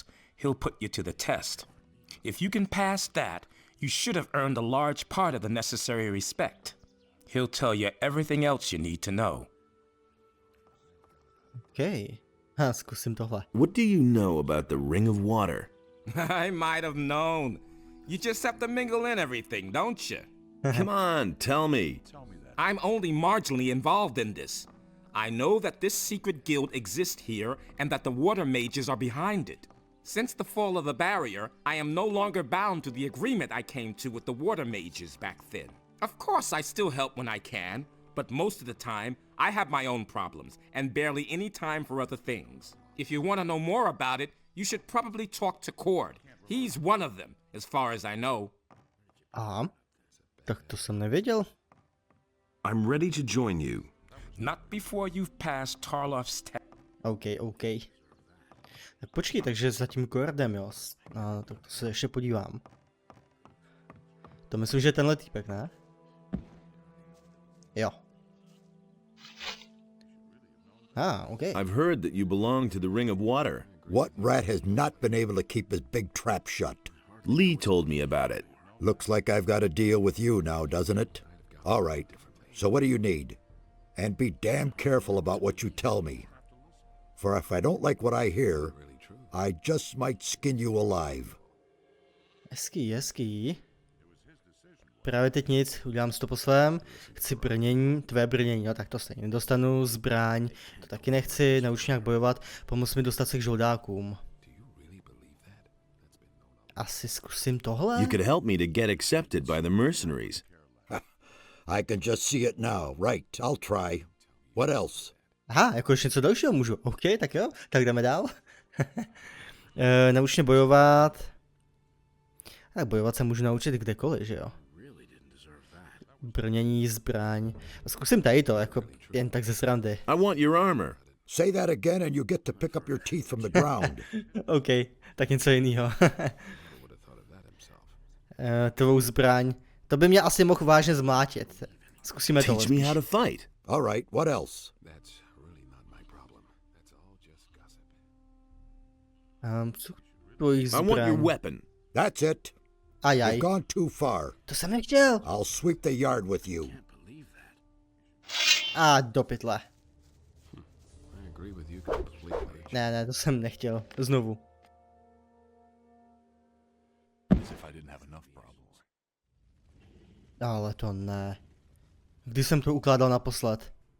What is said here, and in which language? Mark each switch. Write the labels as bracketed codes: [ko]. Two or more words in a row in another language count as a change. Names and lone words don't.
[en] He'll put you to the test. If you can pass that, you should have earned a large part of the necessary respect. He'll tell you everything else you need to know. [cs] Okay. Zkusím tohle. [en] What do you know about the Ring of Water? I might have known. You just have to mingle in everything, don't you? Come on, tell me. I'm only marginally involved in this. I know that this secret guild exists here and that the water mages are behind it. Since the fall of the barrier, I am no longer bound to the agreement I came to with the water mages back then. Of course, I still help when I can, but most of the time, I have my own problems and barely any time for other things. If you want to know more about it, you should probably talk to Cord. He's one of them, as far as I know. [cs] Aha, tak to jsem nevěděl. [en] I'm ready to join you. Not before you've passed Tarloff's test. OK. [cs] Tak počkej, takže za tím Kordem, jo. Tak to se ještě podívám. To myslím, že je tenhle týpek, ne? Jo. Okay. [en] I've heard that you belong to the Ring of Water. What rat has not been able to keep his big trap shut? Lee told me about it. Looks like I've got a deal with you now, doesn't it? All right. So what do you need? And be damn careful about what you tell me. For if I don't like what I hear, I just might skin you alive. [cs] Hezký. Právě teď nic, udělám si to po svém. Chci brnění, tvé brnění, no tak to stejně nedostanu, zbraň, to taky nechci, nauč nějak bojovat, pomoz mi dostat se k žoldákům. Asi zkusím tohle? [en] You could help me to get accepted by the mercenaries. I can just see it now. Right, I'll try. What else? [cs] Aha, jako ještě něco dalšího můžu. OK, tak jo, tak jdeme dál. Nauč mě bojovat. Tak bojovat se můžu naučit kdekoliv, že jo? Brnění, zbraň. Zkusím tady to, jako jen tak ze srandy. [en] I want your armor. Say that again and you get to pick up your teeth from the ground. [cs] OK, tak něco jiného. Tvou zbraň. To by mě asi mohl vážně zmlátit. Zkusíme to. [en] Teach me how to fight. All right, what else? [cs] Co tvojí zbraň? [en] I want your weapon. That's it. You've gone too far. [cs] To jsem nechtěl. [en] I'll sweep the yard with you. [cs] Do pytle. Ne, to jsem nechtěl. Znovu. Ale to ne. Kdy jsem to ukládal naposled?